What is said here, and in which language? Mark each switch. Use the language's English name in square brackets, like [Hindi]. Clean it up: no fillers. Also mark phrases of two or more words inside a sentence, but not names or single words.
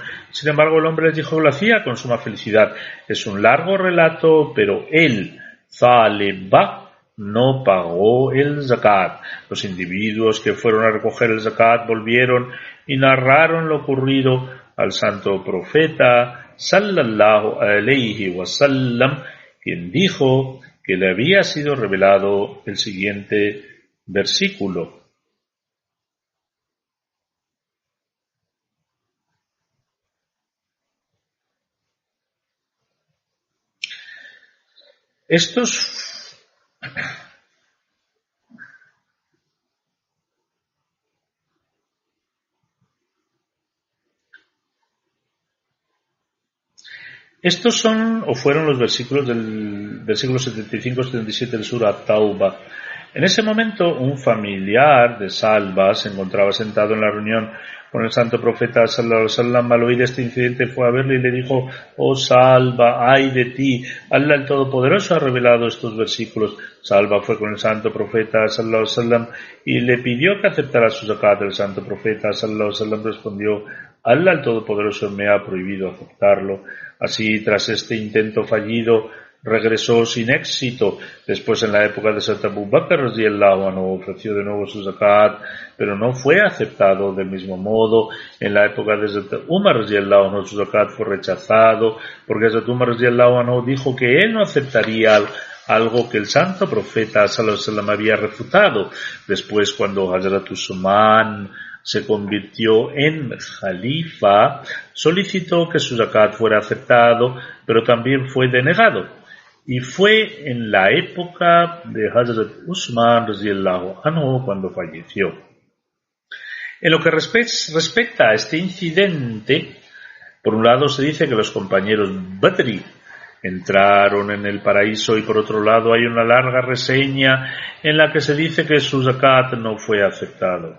[Spanish] Sin embargo, el hombre les dijo que lo hacía con suma felicidad. Es un largo relato, pero él, Salebah, no pagó el zakat. Los individuos que fueron a recoger el zakat volvieron y narraron lo ocurrido al santo profeta [Arabic] صلى الله عليه وسلم, [Spanish] quien dijo que le había sido revelado el siguiente versículo: Estos son o fueron los versículos del versículo 75-77 del Sura At-Tauba. En ese momento, un familiar de Salva se encontraba sentado en la reunión con el santo profeta [Arabic] صلى الله عليه وسلم. [Spanish] Al oír este incidente fue a verle y le dijo: oh Salva, ay de ti, Allah el Todopoderoso ha revelado estos versículos. Salva fue con el santo profeta [Arabic] صلى الله عليه وسلم [Spanish] y le pidió que aceptara su zakat. El santo profeta [Arabic] صلى الله عليه وسلم [Spanish] respondió: Allah el Todopoderoso me ha prohibido aceptarlo. Así, tras este intento fallido, regresó sin éxito. Después, en la época de Hazrat Abu Bakr [Arabic] رضي الله عنه, [Spanish] ofreció de nuevo su zakat, pero no fue aceptado del mismo modo. En la época de Hazrat Umar [Arabic] رضي الله عنه, [Spanish] su zakat fue rechazado, porque Hazrat Umar [Arabic] رضي الله عنه [Spanish] dijo que él no aceptaría algo que el santo profeta [Arabic] صلى الله عليه وسلم [Spanish] había refutado. Después, cuando Hazrat Usman se convirtió en Jalifa, solicitó que su zakat fuera aceptado, pero también fue denegado. Y fue en la época de Hazrat Usman [Arabic] رضي الله عنه [Spanish] cuando falleció. En lo que respecta a este incidente, por un lado se dice que los compañeros Badri entraron en el paraíso, y por otro lado hay una larga reseña en la que se dice que su zakat no fue aceptado.